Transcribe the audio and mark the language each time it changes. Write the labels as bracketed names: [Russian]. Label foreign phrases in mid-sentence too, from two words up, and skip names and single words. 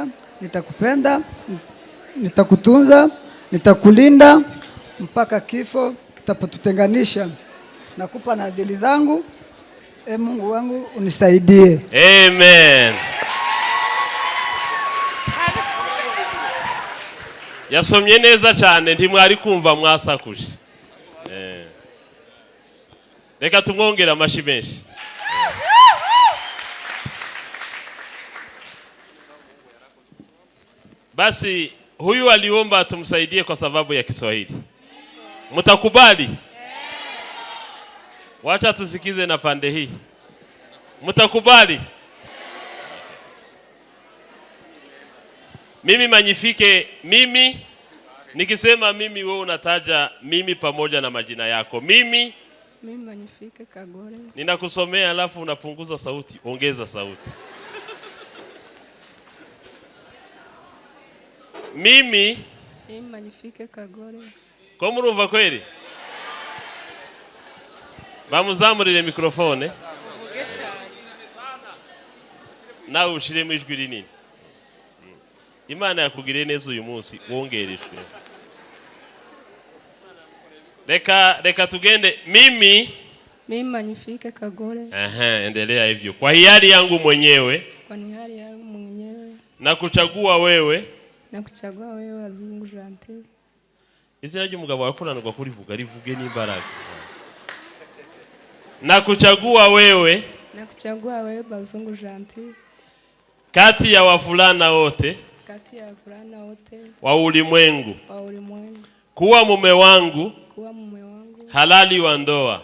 [Swahili] Nitakupenda, nitakutunza, nitakulinda mpaka kifo kitapotutenganisha. Nakupa nadhiri zangu, Mungu wangu unisaidie. Amen. [Kinyarwanda] Yasomye neza cyane, ntimwari kumva mwasakuje. Reka tumwongera amashi menshi. [Swahili] Basi huyu aliomba tumsaidie kwa sababu ya Kiswahili. Mtakubali? Wacha tusikize na pande hii. Mtakubali? Mimi Magnifique, mimi nikisema mimi wewe unataja mimi pamoja na majina yako. Mimi Magnifique Kagore. Ninakusomea alafu unapunguza sauti, ongeza sauti. Mimi Magnifique Kagore. [Kinyarwanda] Ko murumva kweli? Bamuzamurire mikrofone. Nawe ushiremo ijwi rinini. Imana yakugiriye neza uyu munsi, wongereshwe. Reka tugende. [Swahili] Mimi Magnifique Kagore. Endelea hivyo. Kwa hiari yangu mwenyewe. Kwa hiari yangu mwenyewe. Na kuchagua wewe. Azungu Gentil. [Kinyarwanda] Izina ry'umugabo wakuranirwa kurivuga rivuge n'imbaraga. [Swahili] Na kuchagua wewe. Bazungu Gentil. Kati ya wavulana wote. Wa ulimwengu. Kuwa mume wangu. Halali wa ndoa.